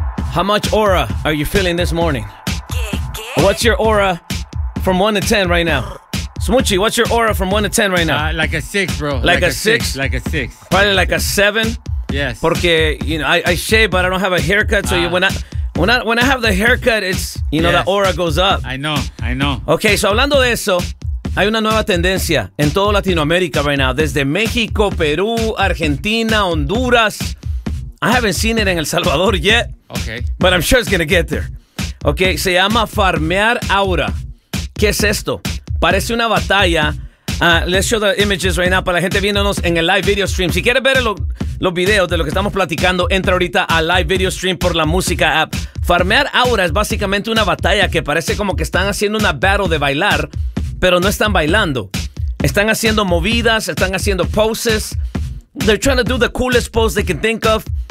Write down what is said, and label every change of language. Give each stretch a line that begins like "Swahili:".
English: How much aura are you feeling this morning? What's your aura from 1 to 10 right now? Smoochie, what's your aura from 1 to 10 right now? Like a 6, bro. Like a six? Like a 6. Probably like a 7. Yes.
Spanish: Porque,
English: you know, I shave, but I don't have a haircut. So when I have the haircut, it's, you know, yes. The aura goes up. I know.
Spanish: Okay, so hablando de eso, hay una nueva tendencia en todo Latinoamérica
English: right now.
Spanish: Desde México, Perú, Argentina, Honduras.
English: I haven't seen it in El Salvador yet. Okay. But I'm sure it's going to get there.
Spanish: Okay, se llama farmear aura. ¿Qué es esto? Parece una batalla.
English: Let's show the images right now
Spanish: para la gente viéndonos en el live video stream. Si quieres ver los videos de lo que estamos platicando, entra ahorita al live video stream por la música app. Farmear aura es básicamente una batalla que parece como que están haciendo una battle de bailar, pero no están bailando. Están haciendo movidas, están haciendo poses.
English: They're trying to do the coolest pose they can think of.